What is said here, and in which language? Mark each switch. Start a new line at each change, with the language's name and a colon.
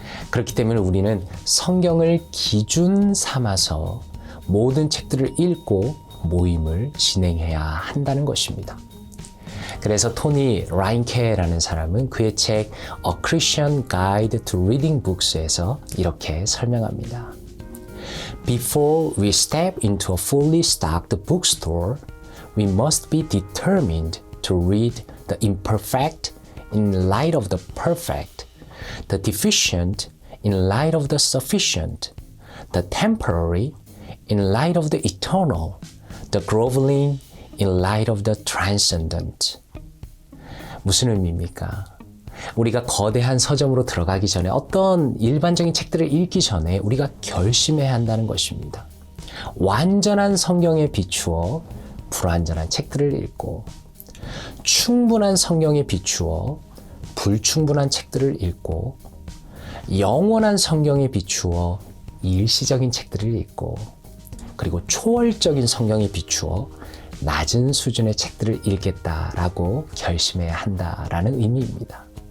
Korean: 그렇기 때문에 우리는 성경을 기준 삼아서 모든 책들을 읽고 모임을 진행해야 한다는 것입니다. 그래서 토니 라인케라는 사람은 그의 책 A Christian Guide to Reading Books에서 이렇게 설명합니다.
English: Before we step into a fully stocked bookstore, we must be determined to read the imperfect in light of the perfect, the deficient in light of the sufficient, the temporary in light of the eternal, the groveling in light of the transcendent.
Korean: 무슨 의미입니까? 우리가 거대한 서점으로 들어가기 전에 어떤 일반적인 책들을 읽기 전에 우리가 결심해야 한다는 것입니다. 완전한 성경에 비추어 불완전한 책들을 읽고 충분한 성경에 비추어 불충분한 책들을 읽고 영원한 성경에 비추어 일시적인 책들을 읽고 그리고 초월적인 성경에 비추어 낮은 수준의 책들을 읽겠다라고 결심해야 한다라는 의미입니다.